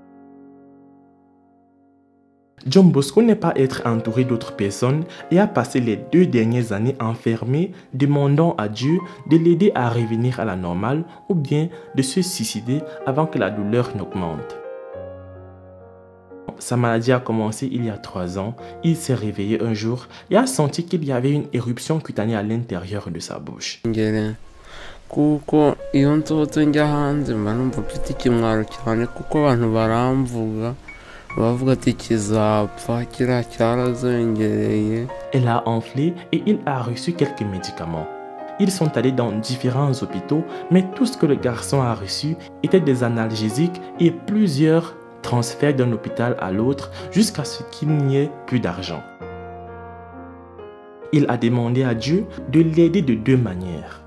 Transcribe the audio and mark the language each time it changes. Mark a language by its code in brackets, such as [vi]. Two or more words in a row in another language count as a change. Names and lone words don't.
[fr] John Bosco n'est pas être entouré d'autres personnes et a passé les 2 dernières années enfermé, demandant à Dieu de l'aider à revenir à la normale ou bien de se suicider avant que la douleur n'augmente. Sa maladie a commencé il y a 3 ans. Il s'est réveillé un jour et a senti qu'il y avait une éruption cutanée à l'intérieur de sa bouche. [rw] Kuko iyo nsohotse njya hanze mba numva mfite ikimwaro cyane kuko abantu baramvuga bavuga ati kizapfa kiriya cyarazongereye. [fr] Elle a enflé et il a reçu quelques médicaments. Ils sont allés dans différents hôpitaux, mais tout ce que le garçon a reçu était des analgésiques et plusieurs transferts d'un hôpital à l'autre jusqu'à ce qu'il n'y ait plus d'argent. Il a demandé à Dieu de l'aider de 2 manières.